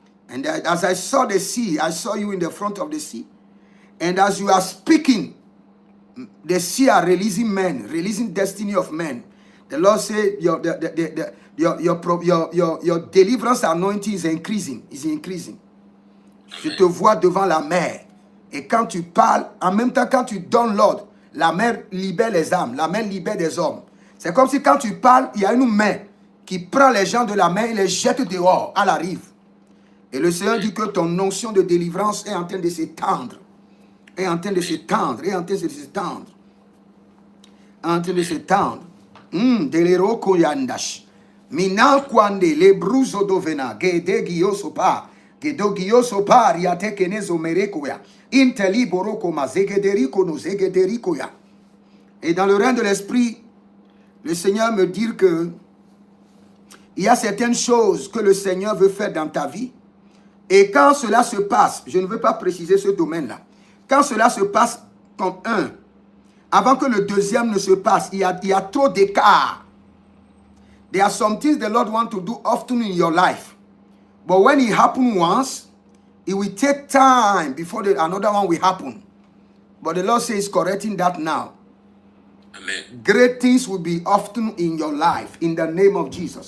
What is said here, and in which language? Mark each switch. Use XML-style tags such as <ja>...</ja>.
<en>And as I saw the sea, I saw you in the front of the sea. And as you are speaking, the sea are releasing men, releasing destiny of men. The Lord said your deliverance anointing is increasing. Is increasing.</en> <fr>Je te vois devant la mer. Et quand tu parles, en même temps, quand tu donnes l'ordre, la mer libère les âmes, la mer libère des hommes. C'est comme si quand tu parles, il y a une main qui prend les gens de la mer et les jette dehors, à la rive. Et le Seigneur dit que ton notion de délivrance est en train de s'étendre. Est en train de s'étendre, est en train de s'étendre. En train de s'étendre. Deleroko yandash. Mina kwande le bruzo dovena. Gede giyosopa. Gedo giyosopa riate kenezo merekoya. Inteli boroko ma zegederiko no zegederikoya. Et dans le règne de l'esprit, le Seigneur me dit que il y a certaines choses que le Seigneur veut faire dans ta vie. Et quand cela se passe, je ne veux pas préciser ce domaine-là. Quand cela se passe comme un, avant que le deuxième ne se passe, il y a trop d'écart.</fr> <en>There are some things the Lord wants to do often in your life. But when it happens once, it will take time before another one will happen. But the Lord says correcting that now. Amen. Great things will be often in your life in the name of Jesus.</en>